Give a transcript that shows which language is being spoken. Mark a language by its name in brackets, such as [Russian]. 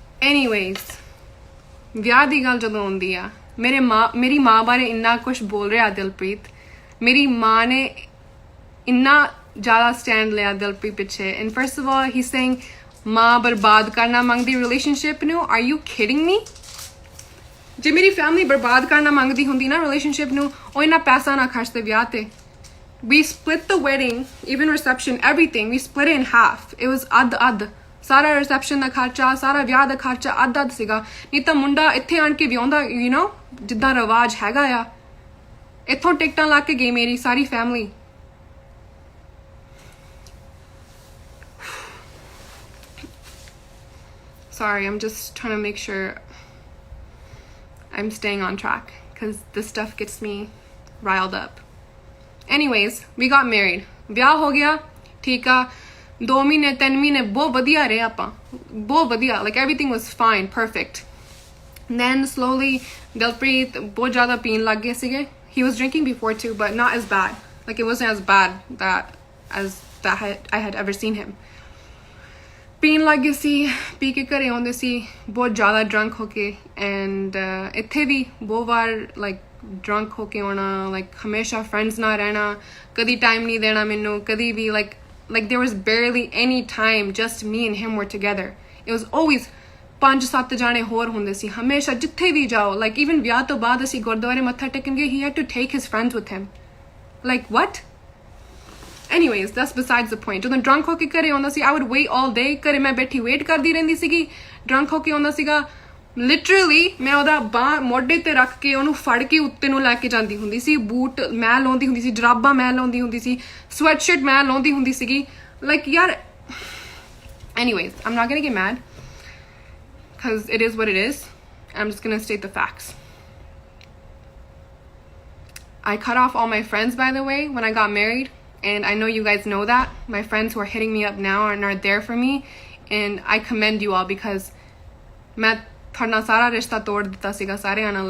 [Punjabi] anyways ਵਿਆਹ ਦੀ ਗੱਲ ਜਦੋਂ ਆਉਂਦੀ ਆ ਮੇਰੀ ਮਾਂ ਬਾਰੇ ਇੰਨਾ ਕੁਝ ਬੋਲ ਰਿਹਾ ਦਿਲਪ੍ਰੀਤ ਮੇਰੀ ਮਾਂ ਨੇ ਇੰਨਾ ਜ਼ਿਆਦਾ ਸਟੈਂਡ ਲਿਆ ਦਿਲਪ੍ਰੀਤ ਪਿੱਛੇ [English] and first of all he's saying [Punjabi] ਮਾਂ ਬਰਬਾਦ ਕਰਨਾ ਮੰਗਦੀ ਰਿਲੇਸ਼ਨਸ਼ਿਪ ਨੂੰ? [English] Are you kidding me? [Punjabi] ਜੇ ਮੇਰੀ ਫੈਮਿਲੀ ਬਰਬਾਦ ਕਰਨਾ ਮੰਗਦੀ ਹੁੰਦੀ ਨਾ ਰਿਲੇਸ਼ਨਸ਼ਿਪ ਨੂੰ, ਉਹ ਇੰਨਾ ਪੈਸਾ ਨਾ ਖਰਚਦੇ ਵਿਆਹ ਤੇ। [English] We split the wedding, even reception, everything. We split it in half. It was [Punjabi] ਅੱਧ ਸਾਰਾ ਰਿਸੈਪਸ਼ਨ ਦਾ ਖਰਚਾ, ਸਾਰਾ ਵਿਆਹ ਦਾ ਖਰਚਾ ਅੱਧ ਸੀਗਾ। ਨਹੀਂ ਤਾਂ ਮੁੰਡਾ ਇੱਥੇ ਆਣ ਕੇ ਵਿਆਹੁੰਦਾ, [English] you know, [Punjabi] ਜਿੱਦਾਂ ਰਿਵਾਜ ਹੈਗਾ ਆ। ਇੱਥੋਂ ਟਿਕਟਾਂ ਲਾ ਕੇ ਗਈ ਮੇਰੀ ਸਾਰੀ family. [English] Sorry, I'm just trying to make sure I'm staying on track because this stuff gets me riled up. Anyways, we got married. [Punjabi] ਵਿਆਹ ਹੋ ਗਿਆ, ਠੀਕ ਆ। 2 ਮਹੀਨੇ 3 ਮਹੀਨੇ ਬਹੁਤ ਵਧੀਆ ਰਹੇ ਆਪਾਂ, ਬਹੁਤ ਵਧੀਆ, [English] like everything was fine, perfect. Then slowly [Punjabi] Dilpreet ਬਹੁਤ ਜ਼ਿਆਦਾ ਪੀਣ ਲੱਗ ਗਏ ਸੀਗੇ. [English] He was drinking before too, but not as bad. Like it wasn't as bad that I had ever seen him. [Punjabi] ਪੀਣ ਲੱਗ ਗਏ ਸੀ, ਪੀ ਕੇ ਘਰੇ ਆਉਂਦੇ ਸੀ ਬਹੁਤ ਜ਼ਿਆਦਾ drunk ਹੋ ਕੇ, and ਇੱਥੇ ਵੀ ਬਹੁਤ ਵਾਰ like drunk ਹੋ ਕੇ ਆਉਣਾ, like ਹਮੇਸ਼ਾ friends ਨਾਲ ਰਹਿਣਾ, ਕਦੀ time ਨਹੀਂ ਦੇਣਾ ਮੈਨੂੰ, ਕਦੀ ਵੀ [English] like there was barely any time just me and him were together. It was always [Punjabi] 5-7 ਜਾਣੇ ਹੋਰ ਹੁੰਦੇ ਸੀ ਹਮੇਸ਼ਾ, ਜਿੱਥੇ ਵੀ ਜਾਓ। [English] like even [Punjabi] ਵਿਆਹ ਤੋਂ ਬਾਅਦ ਅਸੀਂ ਗੁਰਦੁਆਰੇ ਮੱਥਾ ਟੇਕਣ ਗਏ, [English] he had to take his friends with him. like what? Anyways, that's besides the point. [Punjabi] ਜਦੋਂ drunk ਹੋ ਕੇ ਘਰੇ ਆਉਂਦਾ ਸੀ, [English] I would wait all day, [Punjabi] ਘਰੇ ਮੈਂ ਬੈਠੀ ਵੇਟ ਕਰਦੀ ਰਹਿੰਦੀ ਸੀਗੀ। drunk ਹੋ ਕੇ ਆਉਂਦਾ ਸੀਗਾ, ਲਿਟਰਲੀ ਮੈਂ ਉਹਦਾ ਬਾਂਹ ਮੋਢੇ ਤੇ ਰੱਖ ਕੇ ਉਹਨੂੰ ਫੜ ਕੇ ਉੱਤੇ ਨੂੰ ਲੈ ਕੇ ਜਾਂਦੀ ਹੁੰਦੀ ਸੀ। ਬੂਟ ਮੈਂ ਲਾਉਂਦੀ ਹੁੰਦੀ ਸੀ, ਜਰਾਬਾਂ ਮੈਂ ਲਾਉਂਦੀ ਹੁੰਦੀ ਸੀ, ਸਵੈਟਸ਼ਰਟ ਮੈਂ ਲਾਉਂਦੀ ਹੁੰਦੀ ਸੀਗੀ। [English] like ਯਾਰ, anyways, I'm not gonna get mad because it is what it is. I'm just gonna state the facts. I cut off all my friends, by the way, when I got married, and I know you guys know that. My friends who are hitting me up now and are there for me, and I commend you all because [Punjabi] ਮੈਂ ਤੁਹਾਡੇ ਨਾਲ ਸਾਰਾ ਰਿਸ਼ਤਾ ਤੋੜ ਦਿੱਤਾ ਸੀਗਾ ਸਾਰਿਆਂ ਨਾਲ।